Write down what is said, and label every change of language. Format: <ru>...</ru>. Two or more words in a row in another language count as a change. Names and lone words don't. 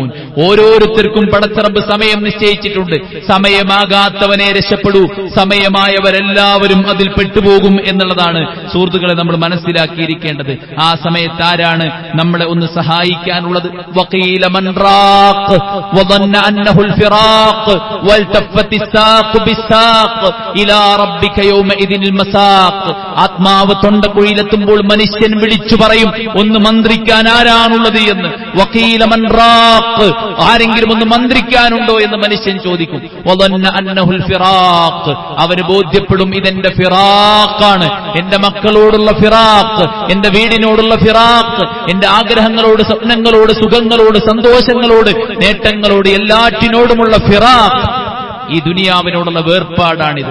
<ml>ഓരോരുത്തർക്കും പടച്ചറബ് സമയം നിശ്ചയിച്ചിട്ടുണ്ട്. സമയമാകാത്തവനെ രക്ഷപ്പെടൂ, സമയമായവരെല്ലാവരും അതിൽ പെട്ടുപോകും എന്നുള്ളതാണ് സുഹൃത്തുക്കളെ നമ്മൾ മനസ്സിലാക്കിയിരിക്കേണ്ടത്. ആ സമയത്ത് ആരാണ് നമ്മളെ ഒന്ന് സഹായിക്കാനുള്ളത്?</ml> <ar>وقيل من راق വظن انه الفراق والتفت الساق بالساق الى ربك يومئذ المساق.</ar> <ml>ആത്മാവ് തൊണ്ടക്കുഴിയിലെത്തുമ്പോൾ മനുഷ്യൻ വിളിച്ചു പറയും, ഒന്ന് മന്ത്രിക്കാൻ ആരാണുള്ളത് എന്ന്.</ml> <ar>وقيل من راق,</ar> <ml>ആരെങ്കിലും ഒന്ന് മന്ത്രിക്കാനുണ്ടോ എന്ന് മനുഷ്യൻ ചോദിക്കും.</ml> <ar>വظن انه الفراق,</ar> <ml>അവന് ബോധ്യപ്പെടും ഇതെന്റെ ഫിറാഖാണ്, എന്റെ മക്കളോടുള്ള ഫിറാഖ്, എന്റെ വീടിനോടുള്ള ഫിറാഖ്, എന്റെ ആഗ്രഹങ്ങളോട്, സ്വപ്നങ്ങളോട്, സുഖങ്ങളോട്, സന്തോഷങ്ങളോട്, നേട്ടങ്ങളോട്, എല്ലാറ്റിനോടുമുള്ള ഫിറാഖ്. ഈ ദുനിയാവിനോടുള്ള വേർപാടാണിത്.</ml>